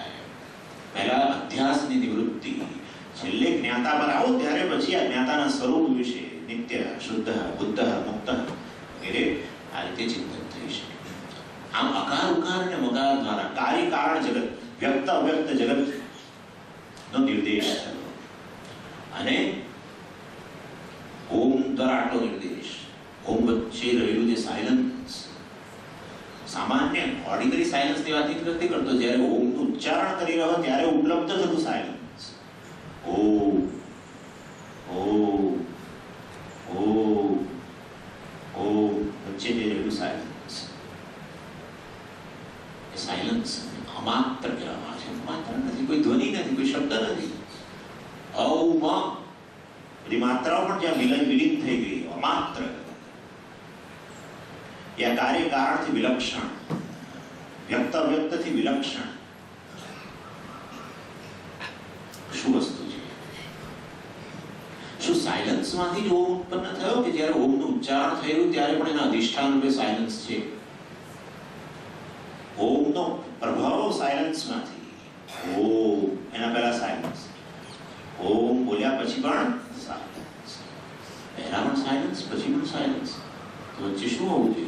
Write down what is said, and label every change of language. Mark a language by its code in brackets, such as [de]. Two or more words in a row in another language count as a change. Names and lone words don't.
[gu] પહેલા અધ્યાસની નિવૃત્તિ, છેલ્લે જ્ઞાતા પર આવો ત્યારે પછી આ જ્ઞાતાના સ્વરૂપ વિશે નિત્ય, શુદ્ધ, બુદ્ધ, મુક્ત વગેરે આ રીતે ચિંતન થઈ શકે। આમ અકાર ઉકાર અને મકાર દ્વારા કાર્ય કારણ જગત, વ્યક્ત અવ્યક્ત જગત નો નિર્દેશ થયો અને ઓમ દ્વારા આટો નિર્દેશ। ઓમ વચ્ચે रहेલું જે સાયલન્સ, સામાન્ય [en] ordinary silence [gu] ની વાત નથી કરતો, જ્યારે ઓમ નું ઉચ્ચારણ કરી રહ્યો ત્યારે ઉપલબ્ધ થતું સાયલન્સ। ઓમ ઓમ ઓમ ઓમ વચ્ચે જે રહેલું સાયલન્સ, એ સાયલન્સ અમાત્ર કહેવામાં આવે છે। માત્ર નથી, કોઈ ધ્વનિ નથી, કોઈ શબ્દ નથી। ઔમ બધી માત્રાઓ પણ જ્યાં વિલીન થઈ ગઈ, અમાત્ર। યા કાર્ય કારણ થી વિલક્ષણ, વ્યક્ત અવ્યક્ત થી વિલક્ષણ શું વસ્તુ છે? શું સાયલન્સ માંથી જ ઓમ ઉત્પન્ન થયો કે જ્યારે ઓમ નું ઉચ્ચારણ થયું ત્યારે પણ એના અધિષ્ઠાન રૂપે સાયલન્સ છે? ઓમ નો પ્રભાવ સાયલન્સ માંથી, ઓમ એના પહેલા સાયલન્સ, ઓમ બોલ્યા પછી પણ સાયલન્સ, પહેલા પણ સાયલન્સ પછી પણ સાયલન્સ, તો વચ્ચે શું હોવું જોઈએ?